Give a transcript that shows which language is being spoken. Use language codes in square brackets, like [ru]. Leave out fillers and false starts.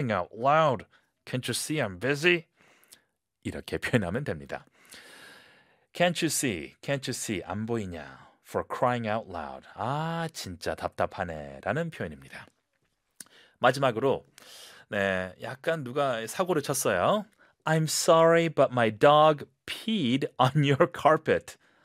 [en] yelling out loud, "Can't you see I'm busy?" [ko] 이렇게 표현하면 됩니다. [en] Can't you see? Can't you see? [ko] 안 보이냐? [en] For crying out loud. [ko] 아, 진짜 답답하네 라는 표현입니다. 마지막으로 네, 약간 누가 사고를 쳤어요. [en] I'm sorry, but my dog peed on your carpet.